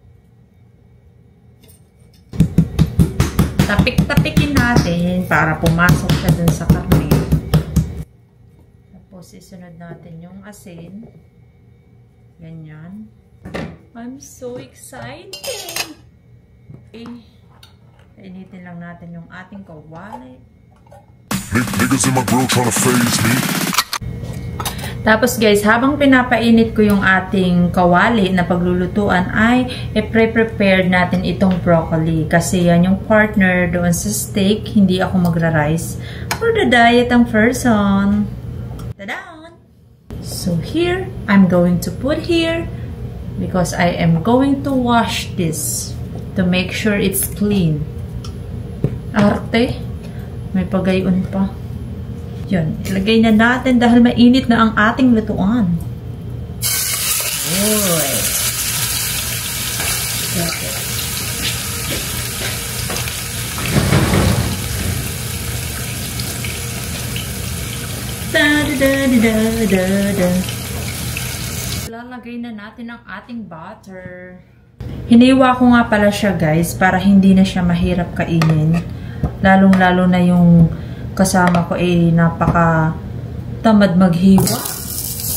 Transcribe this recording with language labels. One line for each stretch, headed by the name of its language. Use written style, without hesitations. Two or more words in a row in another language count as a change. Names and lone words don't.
Filipino: Tapik-tapikin natin para pumasok siya dun sa karne. Tapos, isunod natin yung asin.
English: Ganyan. I'm so excited!
Filipino: Okay. Initin lang natin yung ating kawali.
English: Niggas in my grill trying to phase me.
Filipino: Tapos guys, habang pinapainit ko yung ating kawali na paglulutuan ay i-prepare natin itong broccoli. Kasi yan yung partner doon sa steak. Hindi ako magra-rice.
English: For the diet
Filipino: ang person. Tada!
English: So here, I'm going to put here because I am going to wash this to make sure it's clean.
Filipino: Arte. May pagayon pa. Yun, ilagay na natin dahil mainit na ang ating lutuan. Uy. Okay. Da-da-da-da-da-da. Lalagay na natin ang ating butter. Hiniwa ko nga pala siya, guys, para hindi na siya mahirap kainin. Lalong-lalo na yung kasama ko napaka tamad maghiwa.